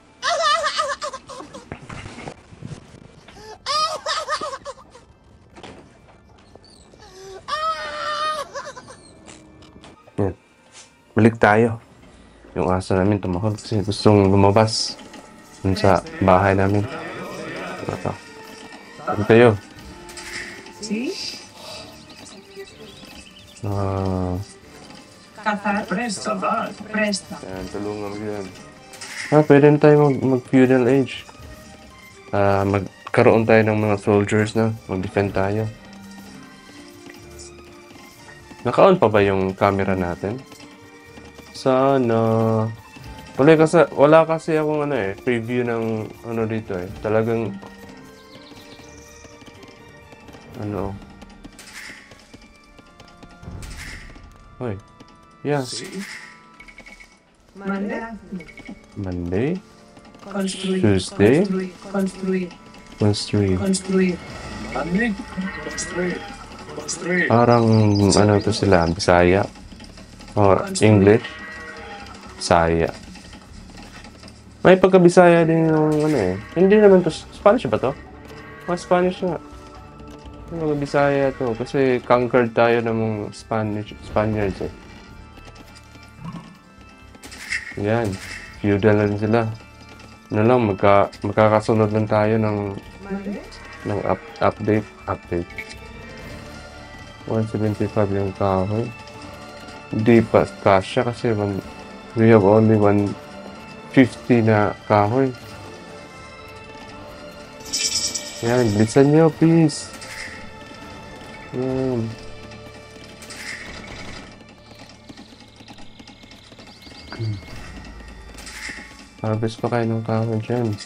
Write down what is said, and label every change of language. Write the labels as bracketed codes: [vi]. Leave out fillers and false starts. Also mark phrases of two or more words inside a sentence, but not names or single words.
[tl] Yan. Balik tayo. Yung aso namin tumahol kasi gustong lumabas dun sa bahay namin. Ito. Balik tayo. ¿Sí? Ah, [es] Cazar. Presta. [tl] yan, tulungan mo yan. Pwede na tayo mag- [en] feudal age. [tl] Magkaroon tayo ng mga soldiers na. Mag-defend tayo. Naka-on pa ba yung camera natin? Sana. Wala kasi akong preview ng dito eh. Talagang Hoy. Yeah. Monday. Monday. Construir. Tuesday. Construir. Construir. Construir. Parang to sila, Bisaya. [en] Or English. Bisaya. [tl] May pagka-Bisaya din yung Hindi naman to, Spanish ba to? Spanish nga. Yung Bisaya to. Kasi conquered tayo ng mga Spaniards eh. Yan. Feudal lang sila. Magkakasunod lang tayo ng update. 175 yung kahoy. Hindi pa kasya kasi [en] we have only [tl] 150 na kahoy. Yan, bilisan nyo please. Yan. Harvest pa kayo ng kahoy dyan.